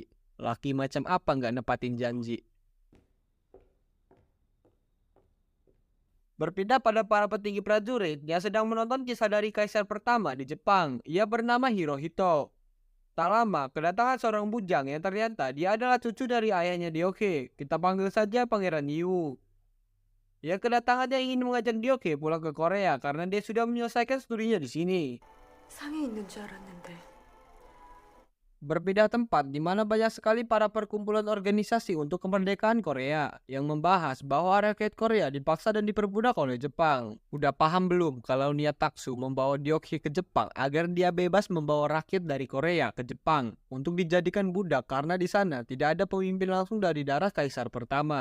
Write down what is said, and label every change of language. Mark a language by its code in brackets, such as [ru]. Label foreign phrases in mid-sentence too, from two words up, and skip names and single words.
[id] Laki macam apa nggak nepatin janji. Berpindah pada para petinggi prajurit yang sedang menonton kisah dari kaisar pertama di Jepang. Ia bernama Hirohito. Tak lama, kedatangan seorang bujang yang ternyata dia adalah cucu dari ayahnya Dioke. Kita panggil saja Pangeran Yu. Ya, kedatangannya ingin mengajak Dioke pulang ke Korea karena dia sudah menyelesaikan studinya di sini. [ko] 상해 있는 줄 알았는데. [id] Berpindah tempat di mana banyak sekali para perkumpulan organisasi untuk kemerdekaan Korea yang membahas bahwa rakyat Korea dipaksa dan diperbudak oleh Jepang. Udah paham belum kalau niat Taksu membawa Dioke ke Jepang agar dia bebas membawa rakyat dari Korea ke Jepang untuk dijadikan budak karena di sana tidak ada pemimpin langsung dari darah kaisar pertama.